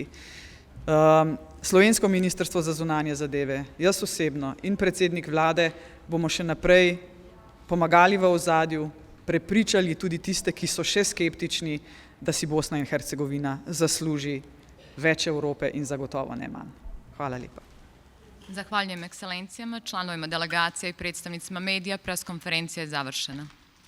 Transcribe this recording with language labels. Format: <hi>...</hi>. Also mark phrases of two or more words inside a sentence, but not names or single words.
<sl>Slovensko ministrstvo za zunanje zadeve, jaz osebno in predsednik vlade bomo še naprej pomagali v ozadju, prepričali tudi tiste, ki so še skeptični, da si Bosna in Hercegovina zasluži več Evrope in zagotovo ne manj. Hvala lepa.</sl> <bs>Zahvaljujem ekscelencijama, članovima delegacija i predstavnicima medija. Preskonferencija je završena.</bs>